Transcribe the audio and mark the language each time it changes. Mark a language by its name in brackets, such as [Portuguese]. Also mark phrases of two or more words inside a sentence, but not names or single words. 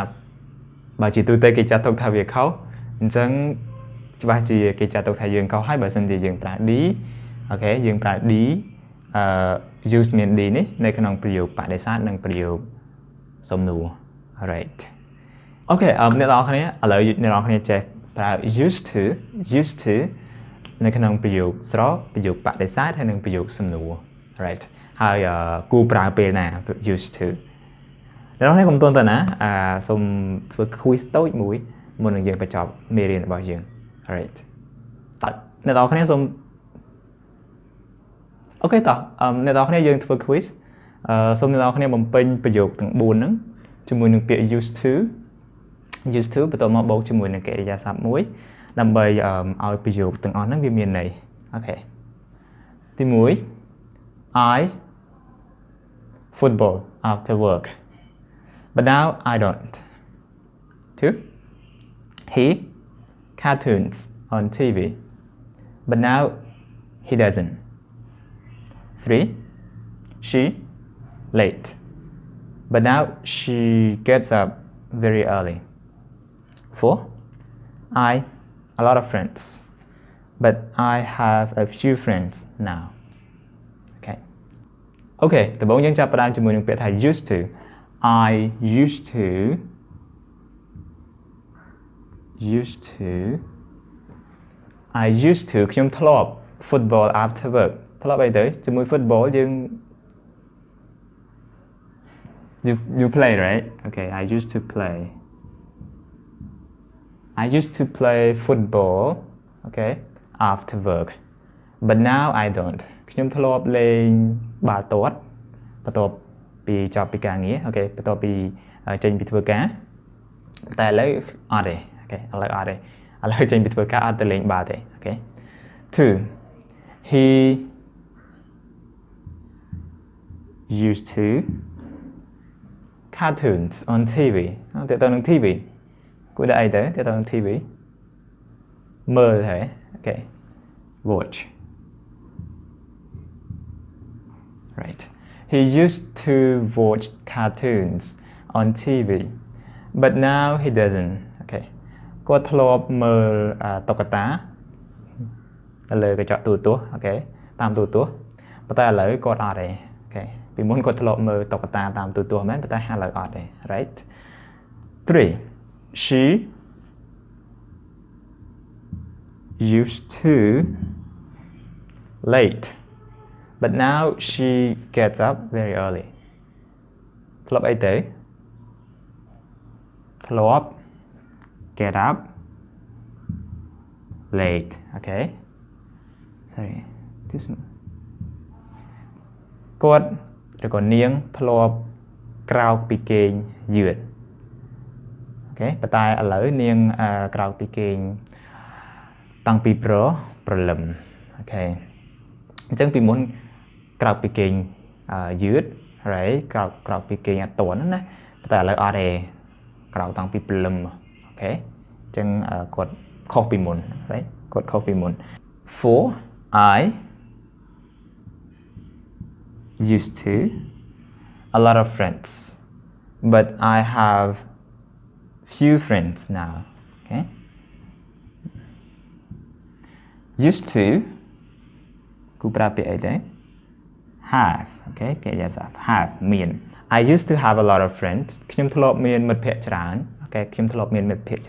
[Khmer] បើជាទូទៅគេចាត់ទុកថាវាខុសអញ្ចឹងច្បាស់ជាគេចាត់ទុកថាយើងខុសហើយបើសិនជាយើងប្រើ d អូខេយើងប្រើ [English] d use [Khmer] មាន d នេះនៅក្នុងប្រយោគបដិសេធនិងប្រយោគសំណួរ right អូខេអ្នកនរគ្នាឥឡូវអ្នកនរគ្នាចេះប្រើ [English] used to [Khmer] នៅក្នុងប្រយោគស្រកប្រយោគបដិសេធហើយនិងប្រយោគសំណួរ right ហើយគួរប្រើពេលណា [English] used to [Khmer] អ្នកនរគ្នាកុំទន់ទៅណាសូមធ្វើ quiz តូចមួយមុននឹងយើងបញ្ចប់មេរៀនរបស់យើង right តើអ្នកនរគ្នាសូម អូខេតោះអ្នកនរគ្នាយើងធ្វើ quiz សូមអ្នកនរគ្នាបំពេញប្រយោគទាំង4ហ្នឹងជាមួយនឹងពាក្យ [English] used to [Khmer] បន្ទាប់មកបូកជាមួយ នឹងកិរិយាសព្ទមួយដើម្បីឲ្យប្រយោគទាំងអស់ហ្នឹងវាមានន័យអូខេទី1 [English] I football after work but now I don't 2 he cartoons on TV but now he doesn't 3 she late but now she gets up very early 4 I a lot of friends but I have a few friends now okay [Khmer] អូខេដំបូងយើងចាប់ផ្ដើមជាមួយនឹងពាក្យថា [English] used to I used to [Khmer] ខ្ញុំធ្លាប់ [English] football after work [Khmer] ធ្លាប់អីទៅជាមួយ [English] football យើង you play right okay I used to play football okay after work but now I don't [Khmer] ខ្ញុំធ្លាប់លេងបាល់ទាត់បន្ទាប់ពីចប់ពីការងារអូខេបន្ទាប់ពីចេញពីធ្វើការតែឥឡូវអត់ទេអូខេឥឡូវអត់ទេឥឡូវចេញពីធ្វើការអត់ទៅលេងបាល់ទេអូខេ 2 [English] he used to cartoons on TV [Khmer] ទៅទៅនឹង TV គួរដាក់អីទៅទៅនឹង TV មើលហ៎អូខេ watch [English] right he used to watch cartoons on TV but now he doesn't [Khmer] អូខេគាត់ធ្លាប់មើលតុក្កតាទៅលើកញ្ចក់ទូរទស្សន៍អូខេតាមទូរទស្សន៍ប៉ុន្តែឥឡូវគាត់អត់ទេអូខេពីមុនគាត់ធ្លាប់មើលតុក្កតាតាមទូរទស្សន៍មែនប៉ុន្តែឥឡូវអត់ទេ right [English] 3 she used to late but now she gets up very early [Khmer] ធ្លាប់អីទៅធ្លាប់ [English] get up late okay sorry this [Khmer] គាត់ឬក៏នាងធ្លាប់ក្រោកពីគេងយឺតអូខេប៉ុន្តែឥឡូវនាងក្រោកពីគេងតាំងពីព្រលឹមអូខេអញ្ចឹងពីមុនក្រោកពីគេងយឺតហើយក្រោកពីគេងអត់ទាន់ណាប៉ុន្តែឥឡូវអត់ទេក្រោកតាំងពីព្រលឹមអូខេអញ្ចឹងគាត់ខុសពីមុន right គាត់ខុសពីមុន 4 I [English] used to a lot of friends but I have few friends now okay used to [Khmer] គូប្រើពាក្យអីដែរ [English] have okay [Khmer] គេនិយាយថា have មាន [English] I used to have a lot of friends [Khmer] ខ្ញុំធ្លាប់មានមិត្តភក្តិច្រើនអូខេខ្ញុំធ្លាប់មានមិត្តភក្តិ